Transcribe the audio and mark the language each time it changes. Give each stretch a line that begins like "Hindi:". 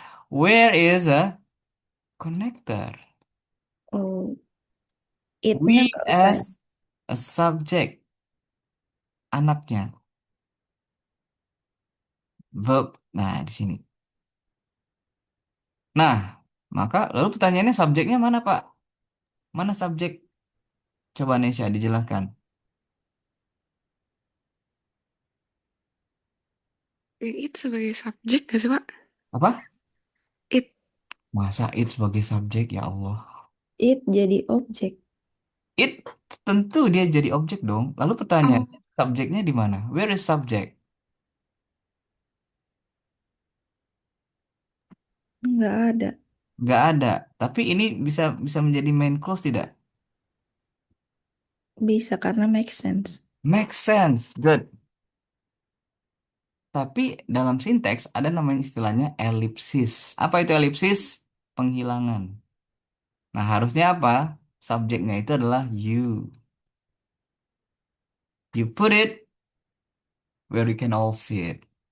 English: Where is a connector?
Indonesian: Oh, it-nya
English: We
Indonesian: nggak usah.
English: as a subject,
Indonesian: anaknya,
English: verb.
Indonesian: Nah, di sini. Nah, maka lalu pertanyaannya subjeknya mana, Pak? Mana subjek? Coba Nesha dijelaskan. Yang it sebagai subjek gak sih, Pak? Apa? It. Masa it sebagai subjek, ya Allah. It jadi objek. It tentu dia jadi objek dong. Lalu pertanyaan, Oh, subjeknya di mana?
English: Where is subject?
Indonesian: Nggak ada. Nggak ada. Tapi ini bisa bisa menjadi main clause tidak? Bisa karena
English: make sense. Make sense. Good.
Indonesian: Tapi dalam sinteks ada namanya istilahnya elipsis. Apa itu elipsis? Penghilangan. Nah, harusnya apa? Subjeknya itu adalah you.
English: You put it where we can all see it.